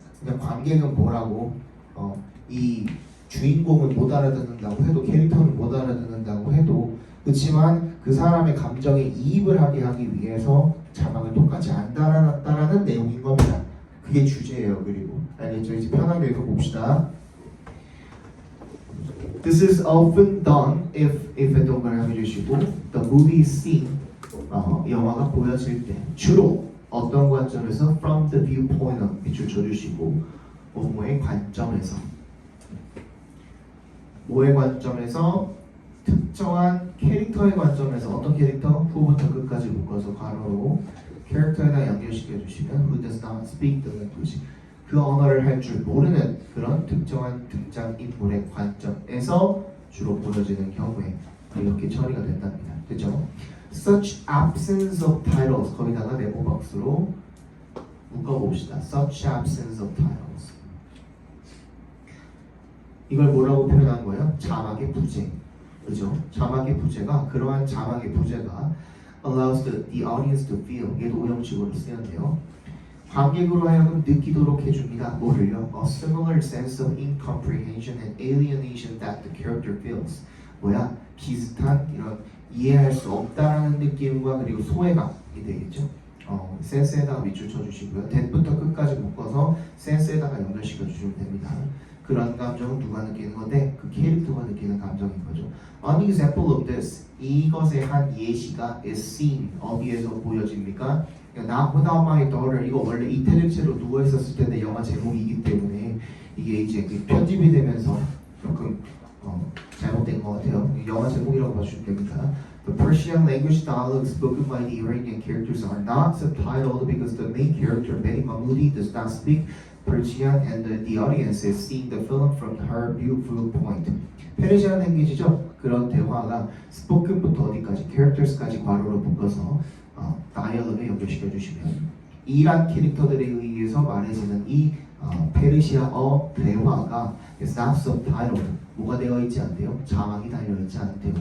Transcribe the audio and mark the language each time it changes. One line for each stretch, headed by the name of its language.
Korean: 그냥 관객은 뭐라고 이 주인공은 못 알아듣는다고 해도 캐릭터는 못 알아듣는다고 해도 그렇지만 그 사람의 감정에 이입을 하게 하기 위해서 자막을 똑같이 안 달아놨다라는 내용인 겁니다. 그게 주제예요. 그리고 알겠죠? 이제 편하게 읽어봅시다.
English: This is often done if
Korean: 동그라미 해주시고
English: the movie scene
Korean: 영화가 보여질 때 주로 어떤 관점에서
English: from the viewpoint of
Korean: 밑줄 쳐주시고 뭐뭐의 관점에서 뭐의 관점에서 특정한 캐릭터의 관점에서 어떤 캐릭터 후부터 끝까지 묶어서 괄호로 캐릭터에다 연결시켜 주시면
English: who does not speak the language
Korean: 그 언어를 할 줄 모르는 그런 특정한 등장인물의 관점에서 주로 보여지는 경우에 이렇게 처리가 된답니다. 그죠?
English: Such absence of titles
Korean: 거기다가 네모 박스로 묶어봅시다.
English: Such absence of titles
Korean: 이걸 뭐라고 표현한 거예요? 자막의 부재. 그죠? 자막의 부재가 그러한 자막의 부재가
English: allows the audience to feel
Korean: 얘도 오형식으로 쓰였네요. 관객으로 하여금 느끼도록 해줍니다. 뭐를요?
English: A similar sense of incomprehension and alienation that the character feels.
Korean: 뭐야? 비슷한 이런 이해할 수 없다라는 느낌과 그리고 소외감이 되겠죠. 센스에다가 밑줄 쳐주시고요. that부터 끝까지 묶어서 센스에다가 연결시켜 주시면 됩니다. 그런 감정은 누가 느끼는 건데 그 캐릭터가 느끼는 감정인 거죠.
English: An example of this
Korean: 이것의 한 예시가
English: is seen
Korean: 어디에서 보여집니까?
English: Not without my daughter
Korean: 이거 원래 이태리체로 누워 있었을 텐데 영화 제목이기 때문에 이게 이제 편집이 되면서 조금 잘못된 것 같아요. 영화 제목이라고 봐주시면 됩니다.
English: The Persian language dialogue spoken by the Iranian characters are not subtitled because the main character Betty Mahmoudi does not speak Persian and the audience is seeing the film from her viewpoint.
Korean: 페르시안 랭귀지죠. 그런 대화가 spoken부터 어디까지 characters까지 괄호로 묶어서 다이얼로그에 연결시켜 주시면 이란 캐릭터들에 의해서 말해지는 이 페르시아어 대화가
English: is not subtitled
Korean: 뭐가 되어 있지 않대요? 자막이 달려 있지 않대요.